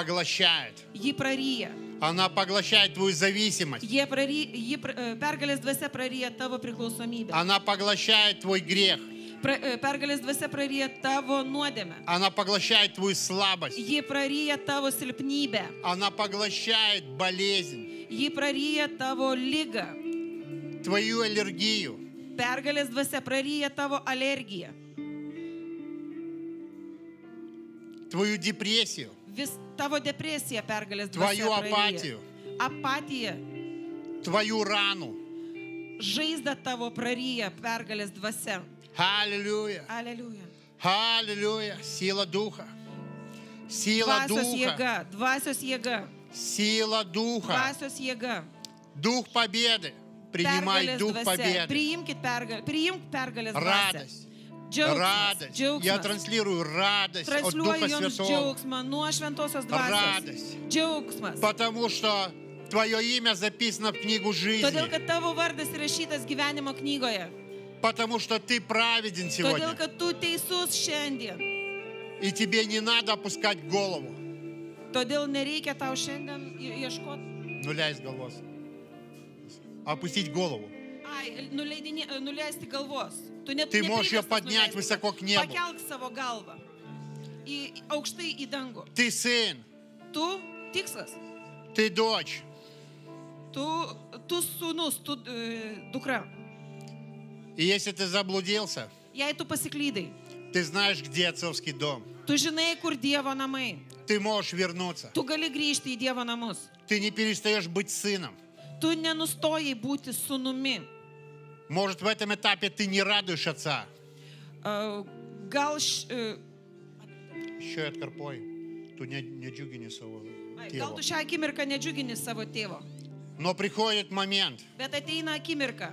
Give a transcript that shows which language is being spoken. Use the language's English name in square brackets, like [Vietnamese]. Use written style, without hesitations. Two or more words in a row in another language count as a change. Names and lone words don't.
[Russian] поглощает. [Lithuanian] Ji praryja. [Russian] Она поглощает твою зависимость. [Lithuanian] Pergalės dvasia praryja tavo priklausomybę. [Russian] Она поглощает твой грех. [Lithuanian] Pergalės dvasia praryja tavo nuodėmę. [Russian] Она поглощает твою слабость. [Lithuanian] Ji praryja tavo silpnybę. [Russian] Она поглощает болезнь, [Lithuanian] Ji praryja tavo lygą. [Russian] твою аллергию. [Lithuanian] Pergalės dvasia praryja tavo alergiją. [Russian] Твою депрессию. [Lithuanian] Vis tavo depresija pergalės [Russian] Твою [Lithuanian] dvasia praryja. [Russian] апатию. [Lithuanian] Apatija. [Russian] Твою рану. [Lithuanian] Žaizda tavo praryja pergalės dvasia. [Russian] Аллилуйя. [Lithuanian] Aleliuja. [Russian] Аллилуйя. Сила Духа. Сила [Lithuanian] Dvasios [Russian] Духа. [Lithuanian] jėga. Dvasios jėga. [Russian] Сила Духа. [Lithuanian] Dvasios jėga. [Russian] Дух победы. Принимай [Lithuanian] Pergalės [Russian] Дух [Lithuanian] dvasia. [Russian] победы. [Lithuanian] Priimk pergalės dvasią. [Russian] Радость. [Lithuanian] Džiaugsmas. [Russian] Радость. Я [Lithuanian] Džiaugsmas. [Russian] транслирую радость от Духа [Lithuanian] Transliuoju jums [Russian] Святого. [Lithuanian] džiaugsmą nuo šventosios dvasios. [Russian] Радость. [Lithuanian] Džiaugsmas. [Russian] Потому что твое имя записано в книгу жизни. [Lithuanian] Todėl, kad tavo vardas įrašytas gyvenimo knygoje. [Russian] Потому что ты праведен сегодня. [Lithuanian] Todėl, kad tu teisus šiandien. [Russian] И тебе не надо опускать голову. [Lithuanian] Todėl nereikia tau šiandien ieškoti. Nuleisk galvos. [Russian] Опустить голову. [Lithuanian] Nuleisti galvos. [Russian] Ты можешь ее поднять высоко к небу. [Lithuanian] Pakelk savo galvą. Aukštai į dangų. [Russian] Ты сын. [Lithuanian] Tu tikslas. [Russian] Ты дочь. [Lithuanian] Tu sūnus, tu dukra. [Russian] И если ты заблудился, [Lithuanian] Jei tu pasiklydai, [Russian] ты знаешь, где отцовский дом. [Lithuanian] tu žinai, kur Dievo namai. [Russian] Ты можешь вернуться. [Lithuanian] Tu gali grįžti į Dievo namus. [Russian] Ты не перестаешь быть сыном. [Lithuanian] Tu nenustojai būti sūnumi. [Russian] Может, в этом этапе ты не радуешь отца. [Lithuanian] Gal [Russian] Еще и откорпой. [Lithuanian] Tu nedžiugini savo Gal tu tėvo. šią akimirką nedžiugini savo tėvo. [Russian] Но приходит момент, [Lithuanian] Bet ateina akimirka,